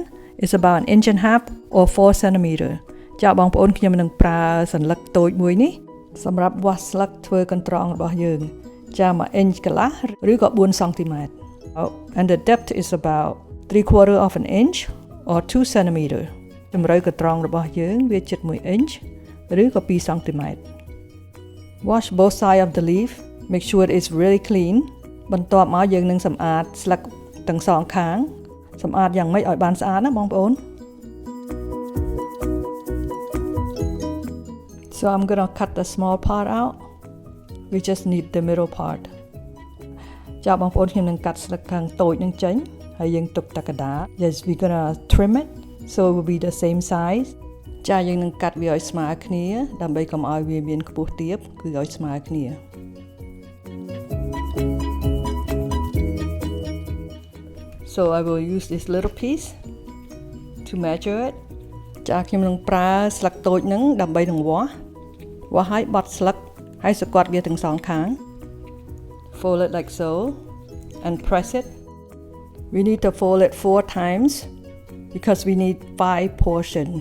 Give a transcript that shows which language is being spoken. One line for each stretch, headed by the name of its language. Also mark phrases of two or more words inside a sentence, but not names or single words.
English: It's about 1.5 inches or 4 centimeters.
Khmer: ចាបងប្អូនខ្ញុំនឹងប្រើសន្លឹកតូចមួយនេះសម្រាប់វាស់ស្លឹកធ្វើកន្ត្រងរបស់យើងចា1 inch កន្លះឬក៏4 centimeters.
English: And the depth is about 3/4 of an inch or 2 centimeters.
Khmer: ជម្រៅកន្ត្រងរបស់យើងវាជិត1 inch ឬក៏2 centimeters.
English: Wash both sides of the leaf. Make sure it is really clean.
Khmer: បន្ទាប់មកយើងនឹងសម្អាតស្លឹកទាំងសងខាងសម្អាតយ៉ាងម៉េចឲ្យបានស្អាតណាបងប្អូន
English: So I'm going to cut the small part out. We just need the middle part.
Khmer: ចាបងប្អូនខ្ញុំនឹងកាត់ស្លឹកខាងតូចនឹងចេញហើយយើងទុកតែកដាល
English: Yes, we're going to trim it so it will be the same size.
Khmer: ចាយើងនឹងកាត់វាឲ្យស្មើគ្នាដើម្បីកុំឲ្យវាមានខ្ពស់ទាបគឺឲ្យស្មើគ្នា
English: So I will use this little piece to measure it.
Khmer: ចាខ្ញុំនឹងប្រើស្លឹកតូចហ្នឹងដើម្បីនឹងវាស់ឲ្យបត់ស្លឹកហើយសង្កត់វាទាំងសងខាង
English: Fold it like so and press it. We need to fold it 4 times because we need 5 portions.